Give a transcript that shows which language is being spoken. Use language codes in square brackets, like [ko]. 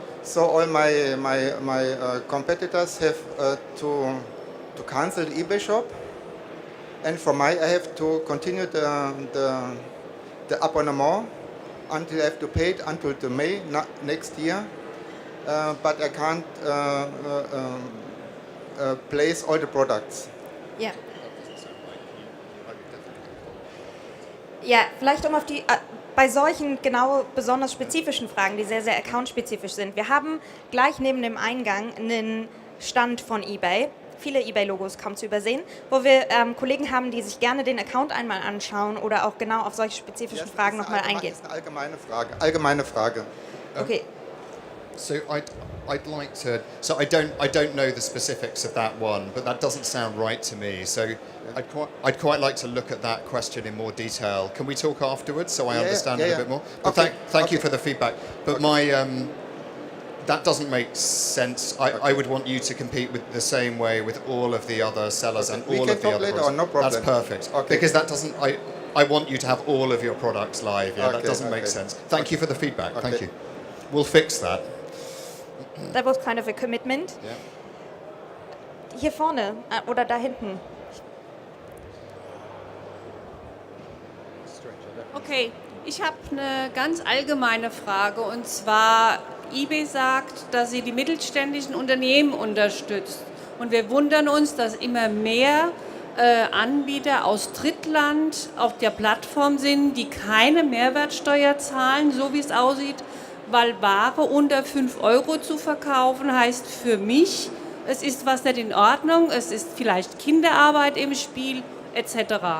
[en] So all my competitors have to cancel the eBay shop, and for I have to continue the abonnement until I have to pay it until the May next year. But I can't place all the products. [de] Ja. Ja, vielleicht um auf die, bei solchen genau besonders spezifischen Fragen, die sehr, sehr accountspezifisch sind. Wir haben gleich neben dem Eingang einen Stand von eBay, viele eBay-Logos kaum zu übersehen, wo wir Kollegen haben, die sich gerne den Account einmal anschauen oder auch genau auf solche spezifischen Fragen nochmal eingehen. Das ist eine allgemeine Frage. Okay. [en] So I'd like to. So I don't know the specifics of that one, but that doesn't sound right to me. So I'd quite like to look at that question in more detail. Can we talk afterwards so I understand it a bit more? But thank you for the feedback. But my that doesn't make sense. I would want you to compete with the same way with all of the other sellers and all of the other later products. on, no problem. That's perfect. Okay. Because that doesn't. I want you to have all of your products live. Yeah, that doesn't make sense. Thank you for the feedback. Thank you. We'll fix that. That was kind of a commitment. Yeah. [de] Hier vorne oder da hinten. Okay, ich habe eine ganz allgemeine Frage und zwar, eBay sagt, dass sie die mittelständischen Unternehmen unterstützt und wir wundern uns, dass immer mehr Anbieter aus Drittland auf der Plattform sind, die keine Mehrwertsteuer zahlen, so wie es aussieht, weil Ware unter 5 Euro zu verkaufen heißt für mich, es ist was nicht in Ordnung, es ist vielleicht Kinderarbeit im Spiel etc.